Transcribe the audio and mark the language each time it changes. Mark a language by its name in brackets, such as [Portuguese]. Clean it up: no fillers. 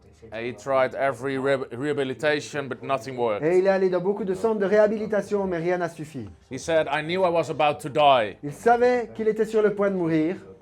[English] And he tried every rehabilitation, but nothing worked. [French] Et il est allé dans beaucoup de centres de réhabilitation, mais rien n'a suffi. [English] He said, I knew I was about to die. [French] Il savait qu'il était sur le point de mourir.